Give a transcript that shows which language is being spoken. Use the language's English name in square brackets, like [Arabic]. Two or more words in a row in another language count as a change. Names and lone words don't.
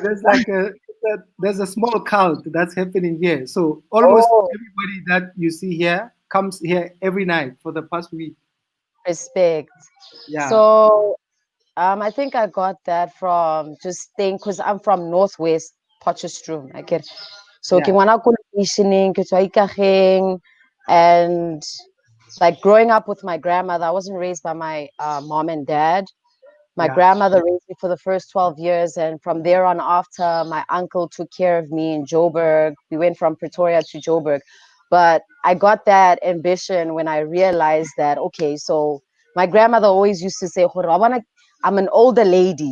[English] There's a small count that's happening here. So almost Oh, everybody that you see here comes here every night for the past week. respect. Yeah, So I think I got that from just staying because I'm from Northwest Potchefstroom. I get so ke yeah, [Tswana] ngwana ko lekeisheneng, ke tswa Ikageng, [English] and like growing up with my grandmother, I wasn't raised by my mom and dad. My yeah, grandmother raised me for the first 12 years, and from there on after, my uncle took care of me in Joburg. We went from Pretoria to Joburg. But I got that ambition when I realized that, okay, so my grandmother always used to say, "Hore, I'm an older lady.